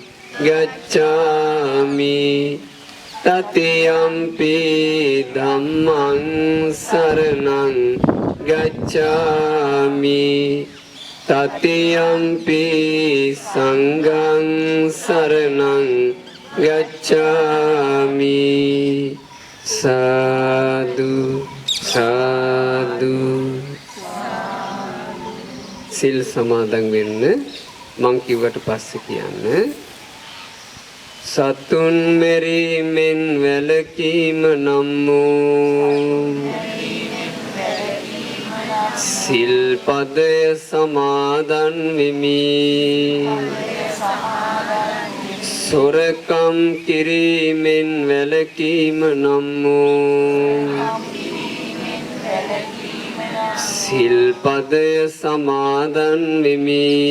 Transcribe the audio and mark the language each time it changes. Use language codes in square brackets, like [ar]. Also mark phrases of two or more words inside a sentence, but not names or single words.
[pi] ගච්ඡාමි තතියම්පි ධම්මං සරණං ගච්ඡාමි තතියම්පි සංඝං සරණං ගච්ඡාමි සාදු සාදු [si] සිල් සමාදන් වෙන්න මං කිව්වට පස්සේ කියන්න සතුන් මෙරීමෙන් වැළකීම නම් වූ සිල්පදය සමාදන් වෙමි සොරකම් කිරීමෙන් වැළකීම නම් වූ සිල්පදය සමාදන් වෙමි